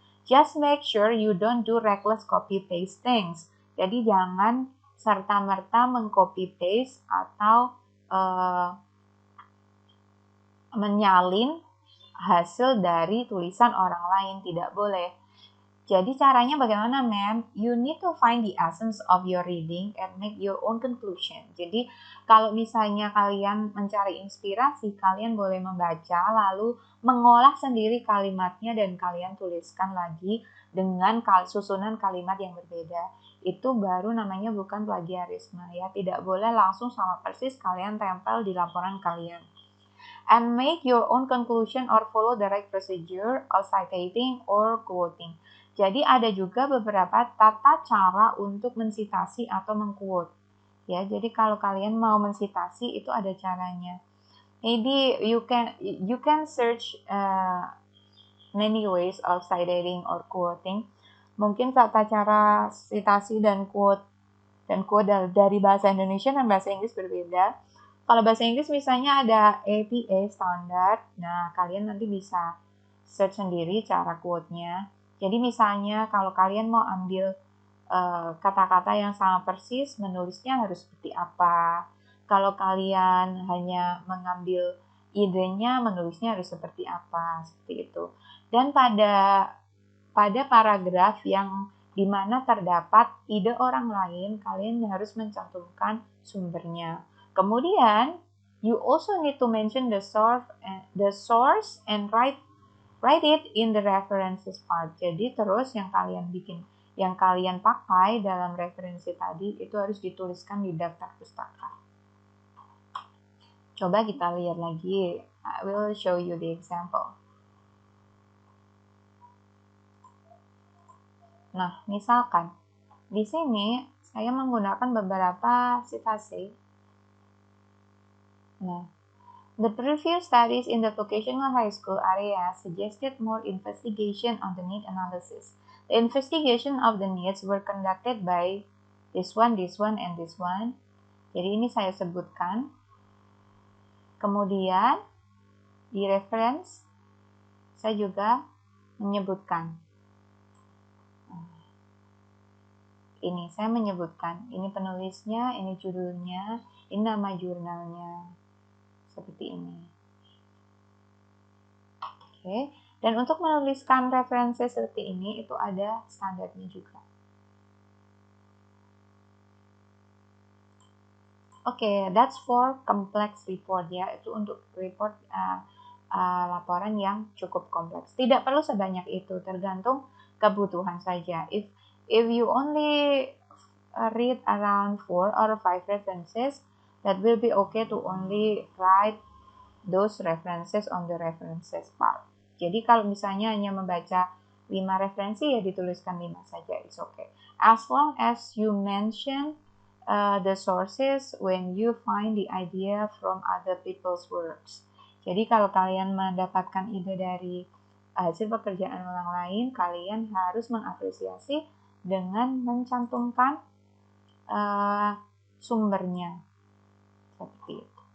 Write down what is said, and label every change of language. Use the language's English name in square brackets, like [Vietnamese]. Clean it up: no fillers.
[English] Just make sure you don't do reckless copy-paste things. [Indonesian] Jadi jangan serta-merta meng-copy-paste atau menyalin hasil dari tulisan orang lain. Tidak boleh. Jadi caranya bagaimana, Ma'am? [English] You need to find the essence of your reading and make your own conclusion. [Indonesian] Jadi kalau misalnya kalian mencari inspirasi, kalian boleh membaca lalu mengolah sendiri kalimatnya dan kalian tuliskan lagi dengan susunan kalimat yang berbeda. Itu baru namanya bukan plagiarisme, ya. Tidak boleh langsung sama persis kalian tempel di laporan kalian. [English] And make your own conclusion or follow the right procedure of citing or quoting. [Indonesian] Jadi ada juga beberapa tata cara untuk mensitasi atau mengquote. Ya, jadi kalau kalian mau mensitasi itu ada caranya. [English] Maybe you can search many ways of citing or quoting. [Indonesian] Mungkin tata cara citasi dan quote dari bahasa Indonesia dan bahasa Inggris berbeda. Kalau bahasa Inggris misalnya ada APA standar. Nah, kalian nanti bisa search sendiri cara quote-nya. Jadi misalnya kalau kalian mau ambil kata-kata yang sama persis, menulisnya harus seperti apa. Kalau kalian hanya mengambil idenya, menulisnya harus seperti apa, seperti itu. Dan pada paragraf yang di mana terdapat ide orang lain, kalian harus mencantumkan sumbernya. [English] Kemudian, you also need to mention the source and write it in the references part. [Indonesian] Jadi terus yang kalian pakai dalam referensi tadi itu harus dituliskan di daftar pustaka. Coba kita lihat lagi. [English] I will show you the example. [Indonesian] Nah, misalkan di sini saya menggunakan beberapa citasi. [English] Nah, the previous studies in the vocational high school area suggested more investigation on the need analysis. The investigation of the needs were conducted by this one, and this one. [Indonesian] Jadi ini saya sebutkan. Kemudian di reference saya juga menyebutkan. Ini saya menyebutkan, ini penulisnya, ini judulnya, ini nama jurnalnya, seperti ini. Oke, dan untuk menuliskan referensi seperti ini itu ada standarnya juga. Oke, [English] that's for complex report [Indonesian] ya, itu untuk report laporan yang cukup kompleks. Tidak perlu sebanyak itu, tergantung kebutuhan saja. [English] If you only read around 4 or 5 references, that will be okay to only write those references on the references part. [Indonesian] Jadi kalau misalnya hanya membaca 5 referensi ya dituliskan 5 saja, [English] it's okay. As long as you mention the sources when you find the idea from other people's works. [Indonesian] Jadi kalau kalian mendapatkan ide dari hasil pekerjaan orang lain, kalian harus mengapresiasi dengan mencantumkan sumbernya seperti itu.